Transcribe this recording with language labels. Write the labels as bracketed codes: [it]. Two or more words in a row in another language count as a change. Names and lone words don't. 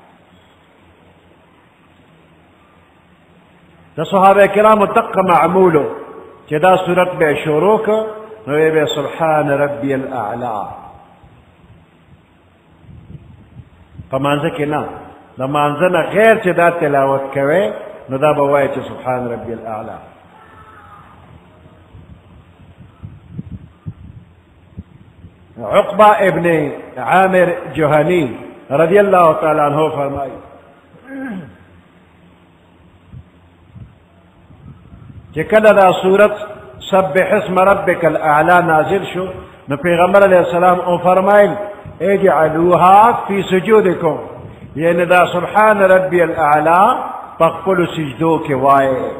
[ps] د صحابه کرامو دقه معمولو چې دا صورت به شروع که نو به [ar] سبحان ربی الاعلی. [ps] په مانځه کې نه، د مانځه نه غیر چې دا تلاوت کوي نو دا به وایي چې [ar] سبحان ربی الاعلی. [ps] عقبہ ابن عامر جوہنی [ar] رضی اللہ تعالیٰ عنہ [ps] فرمائی چې کله دا صورت [ar] سبح اسم ربک الاعلى [ps] نازل شو نو پیغمبر [ar] علیہ السلام [ps] او فرمایل [ar] اجعلوها فی سجودکم، [ps] یعنی دا [ar] سبحان ربی الاعلى [ps] پخپل سجدو کې وایي.